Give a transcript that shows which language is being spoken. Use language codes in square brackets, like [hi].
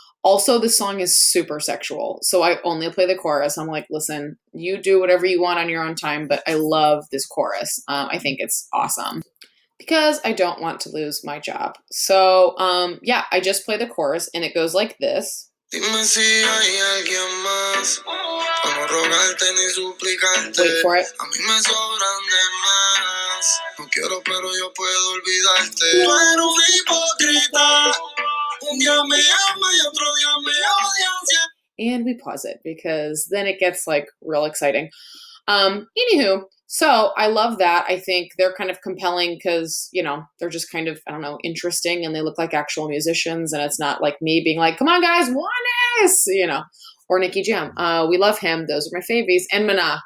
[en] Also, the song is super sexual, so I only play the chorus. I'm like, listen, you do whatever you want on your own time, but I love this chorus. I think it's awesome because I don't want to lose my job. So yeah, I just play the chorus, and it goes like this. [es] Dime si hay alguien más, pa' no rogarte ni suplicarte. [en] Wait for it. [es] A mí me sobran de más. No quiero, pero yo puedo olvidarte. Tú eres una hipócrita. Un día me ama y otro día me odias. [en] And we pause it because then it gets like real exciting. Anywho, so I love that. I think they're kind of compelling because, you know, they're just kind of, I don't know, interesting, and they look like actual musicians, and it's not like me being like, come on guys, Juanes, you know, or Nicky Jam. We love him. Those are my favies. And Mana.